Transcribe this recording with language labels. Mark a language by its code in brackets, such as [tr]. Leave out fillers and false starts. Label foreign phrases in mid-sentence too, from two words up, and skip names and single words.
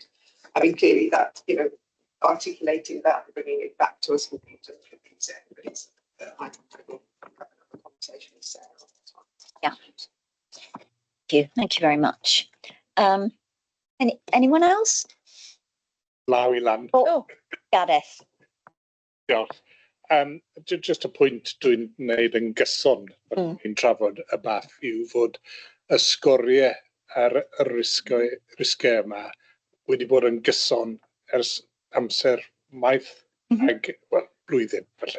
[en] I mean, clearly that, you know, articulating that and bringing it back to us will be to please everybody. I will have a conversation with Sarah. Yeah. Thank you very much. Anyone else? [cy] Law I lan. [en] Oh, Gareth. [cy] Diolch. [en] Just a [cy] pwynt dwi'n wneud yn gyson ni'n trafod y bath yw fod y sgoriau ar y risgau yma wedi bod yn gyson ers amser maith ag, wel, blwyddyn falle.